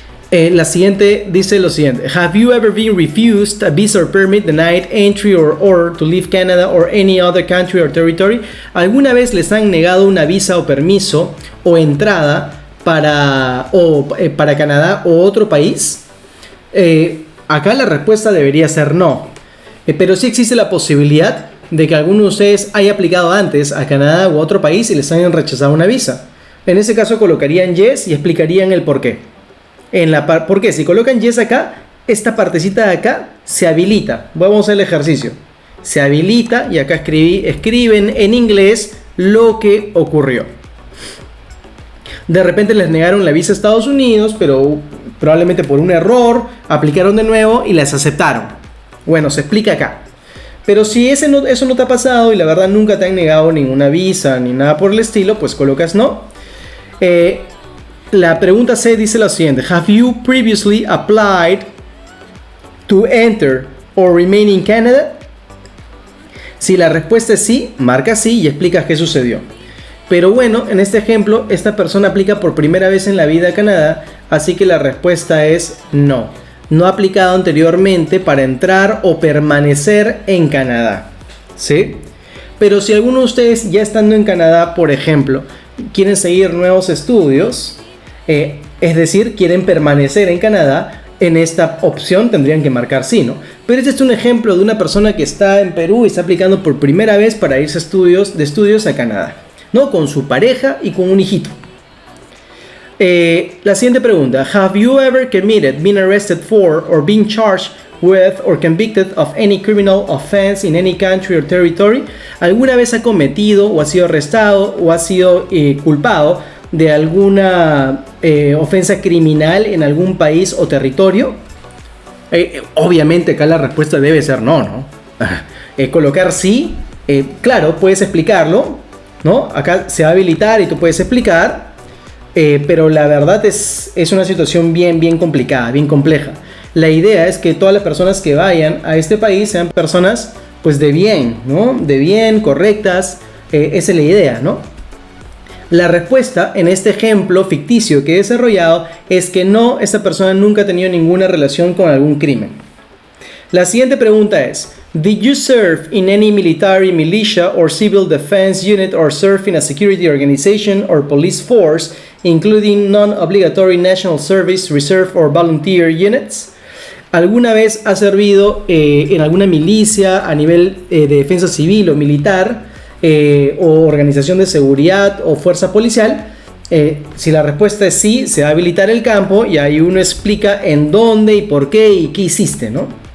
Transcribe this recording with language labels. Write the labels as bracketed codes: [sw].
[es] La siguiente dice lo siguiente. [en] Have you ever been refused a visa or permit, denied entry or order to leave Canada or any other country or territory? [es] ¿Alguna vez les han negado una visa o permiso o entrada para Canadá o otro país? Acá la respuesta debería ser no. Pero sí existe la posibilidad de que alguno de ustedes haya aplicado antes a Canadá u otro país y les hayan rechazado una visa. En ese caso colocarían yes y explicarían el por qué. ¿Por qué? Si colocan yes acá, esta partecita de acá se habilita. Vamos a hacer el ejercicio. Se habilita y acá escriben en inglés lo que ocurrió. De repente les negaron la visa a Estados Unidos, pero probablemente por un error aplicaron de nuevo y las aceptaron. Bueno, se explica acá. Pero si eso no te ha pasado y la verdad nunca te han negado ninguna visa ni nada por el estilo, pues colocas no. La pregunta C dice lo siguiente. [en] Have you previously applied to enter or remain in Canada? [es] Si la respuesta es sí, marca sí y explicas qué sucedió. Pero bueno, en este ejemplo, esta persona aplica por primera vez en la vida a Canadá, así que la respuesta es no. No ha aplicado anteriormente para entrar o permanecer en Canadá. ¿Sí? Pero si alguno de ustedes ya estando en Canadá, por ejemplo, quieren seguir nuevos estudios, es decir, quieren permanecer en Canadá, en esta opción tendrían que marcar sí, ¿no? Pero este es un ejemplo de una persona que está en Perú y está aplicando por primera vez para irse de estudios a Canadá, ¿no? Con su pareja y con un hijito. La siguiente pregunta. [en] Have you ever committed, been arrested for, or been charged with or convicted of any criminal offense in any country or territory? [es] ¿Alguna vez ha cometido o ha sido arrestado o ha sido culpado de alguna ofensa criminal en algún país o territorio? Obviamente acá la respuesta debe ser no, ¿no? Colocar sí, claro, puedes explicarlo, ¿no? Acá se va a habilitar y tú puedes explicar, pero la verdad es una situación bien complicada, bien compleja. La idea es que todas las personas que vayan a este país sean personas pues de bien, ¿no? De bien, correctas, esa es la idea, ¿no? La respuesta en este ejemplo ficticio que he desarrollado es que no, esta persona nunca ha tenido ninguna relación con algún crimen. La siguiente pregunta es: [en] Did you serve in any military, militia or civil defense unit or serve in a security organization or police force, including non-obligatory national service, reserve or volunteer units? [es] ¿Alguna vez ha servido en alguna milicia a nivel de defensa civil o militar? O organización de seguridad o fuerza policial. Si la respuesta es sí, se va a habilitar el campo y ahí uno explica en dónde y por qué y qué hiciste, ¿no?